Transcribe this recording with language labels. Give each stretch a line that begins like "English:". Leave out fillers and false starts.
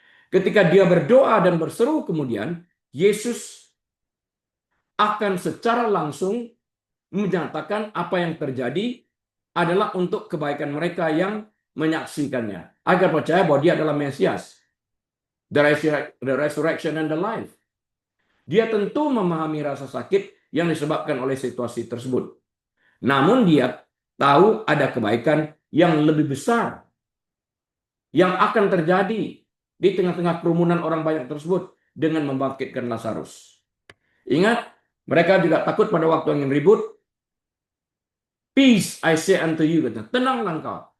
Indonesian: Ketika dia berdoa dan berseru kemudian, Yesus akan secara langsung menyatakan apa yang terjadi adalah untuk kebaikan mereka yang menyaksikannya. Agar percaya bahwa dia adalah Mesias.
English: The resurrection and the life.
Indonesian: Dia tentu memahami rasa sakit yang disebabkan oleh situasi tersebut. Namun dia tahu ada kebaikan yang lebih besar yang akan terjadi di tengah-tengah kerumunan orang banyak tersebut dengan membangkitkan Lazarus. Ingat, mereka juga takut pada waktu angin ribut.
English: Peace I say unto you,
Indonesian: kata, tenanglah engkau.